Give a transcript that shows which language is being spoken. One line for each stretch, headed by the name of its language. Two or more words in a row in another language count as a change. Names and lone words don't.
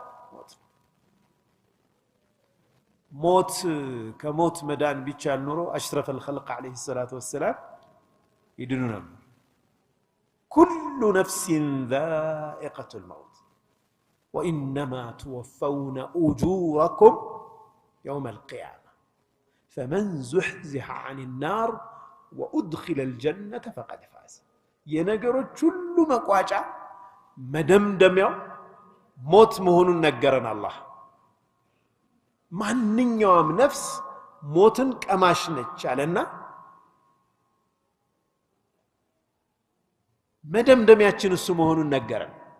Amharic: ሞት ከሞት መዳን ቢቻል ኑሮ አሽረፈ
Arabic: الخلق عليه الصلاه والسلام
Amharic: ይድኑ ነበር
Arabic: كل نفس ذائقة الموت وإنما توفون أجوركم يوم القيامة فمن زحزح عن النار وأدخل الجنة فقد فاز
Amharic: የነገሮች ሁሉ መቋጫ መደምደሚያው ሞት መሆኑን ነገረን አላህ ማንኛውም ነፍስ ሞትን ቀማሽ ነች አለና መደምደሚያችን እሱ መሆኑን ነገረን